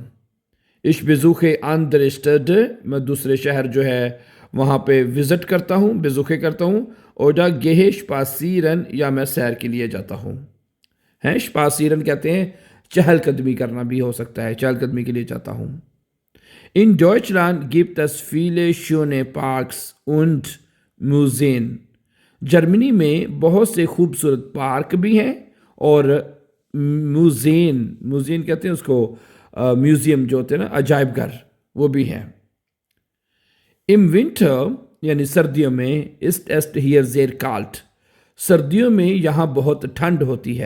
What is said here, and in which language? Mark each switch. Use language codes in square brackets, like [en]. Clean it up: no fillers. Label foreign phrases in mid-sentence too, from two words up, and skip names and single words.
[de] Ich besuche andere Stadt, [hi] मैं दूसरे शहर जो है वहाँ पे विज़िट करता हूँ, बेजुखे करता हूँ। [de] oder gehe spazieren, [hi] या मैं सैर के लिए जाता हूँ। हैं, स्पासीरन कहते हैं चहलकदमी करना भी हो सकता है, चहलकदमी के लिए जाता हूँ। [de] In Deutschland gibt es viele schöne Parks und Museen. [hi] जर्मनी में बहुत से खूबसूरत पार्क भी हैं और म्यूज़ेन, म्यूज़ेन कहते हैं उसको, म्यूज़ियम जो होते हैं ना, अजायब घर, वो भी हैं। [de] im Winter [hi] यानी सर्दियों में, [de] ist es hier sehr kalt, [hi] सर्दियों में यहाँ बहुत ठंड होती है।